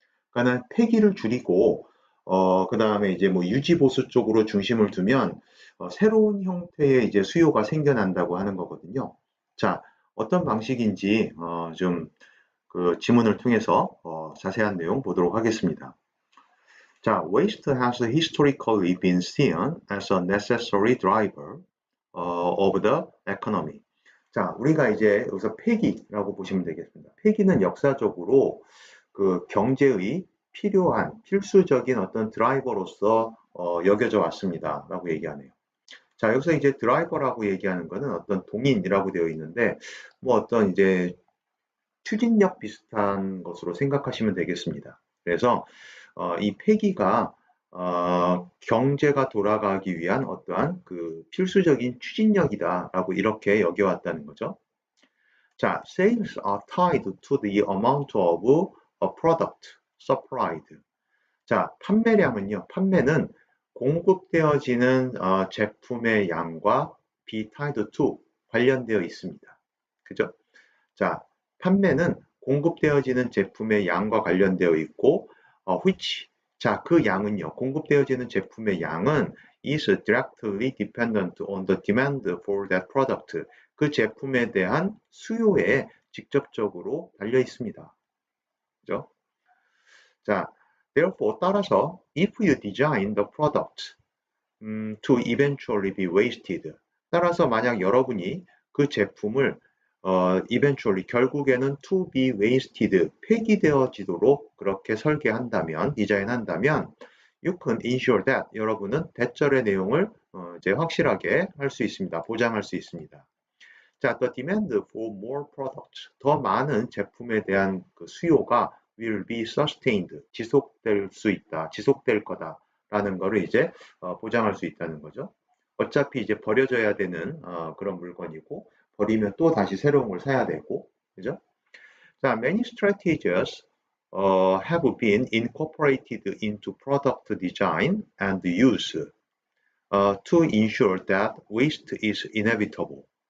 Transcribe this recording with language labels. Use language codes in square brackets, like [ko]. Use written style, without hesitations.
[ko] 그러니까는 폐기를 줄이고 그다음에 이제 뭐 유지 보수 쪽으로 중심을 두면 새로운 형태의 이제 수요가 생겨난다고 하는 거거든요. 자, 어떤 방식인지 좀 그 지문을 통해서 자세한 내용 보도록 하겠습니다. [en] 자, waste has historically been seen as a necessary driver of the economy. [ko] 자, 우리가 이제 여기서 폐기라고 보시면 되겠습니다. 폐기는 역사적으로 그 경제의 필요한 필수적인 어떤 드라이버로서 여겨져 왔습니다. 라고 얘기하네요. 자, 여기서 이제 드라이버라고 얘기하는 것은 어떤 동인이라고 되어 있는데, 뭐 어떤 이제 추진력 비슷한 것으로 생각하시면 되겠습니다. 그래서 이 폐기가 경제가 돌아가기 위한 어떠한 그 필수적인 추진력이다라고 이렇게 여겨왔다는 거죠. [en] 자, sales are tied to the amount of a product supplied. [ko] 자, 판매량은요, 판매는 공급되어지는 제품의 양과 [en] be tied to [ko] 관련되어 있습니다. 그죠? 자, 판매는 공급되어지는 제품의 양과 관련되어 있고, [en] which, [ko] 자, 그 양은요, 공급되어지는 제품의 양은 [en] is directly dependent on the demand for that product. [ko] 그 제품에 대한 수요에 직접적으로 달려 있습니다. 그죠? [en] 자, therefore [ko] 따라서 [en] if you design the product to eventually be wasted. [ko] 따라서 만약 여러분이 그 제품을 [en] eventually [ko] 결국에는 [en] to be wasted [ko] 폐기되어지도록 그렇게 설계한다면 디자인한다면 [en] you can ensure that [ko] 여러분은 대절의 내용을 이제 확실하게 할 수 있습니다. 보장할 수 있습니다. 자, [en] the demand for more products [ko] 더 많은 제품에 대한 그 수요가 [en] will be sustained [ko] 지속될 수 있다. 지속될 거다라는 거를 이제 보장할 수 있다는 거죠. 어차피 이제 버려져야 되는 그런 물건이고 버리면 또 다시 새로운 걸 사야 되고 그죠? [en] 자, many strategies have been incorporated into product design and use to ensure that waste is inevitable.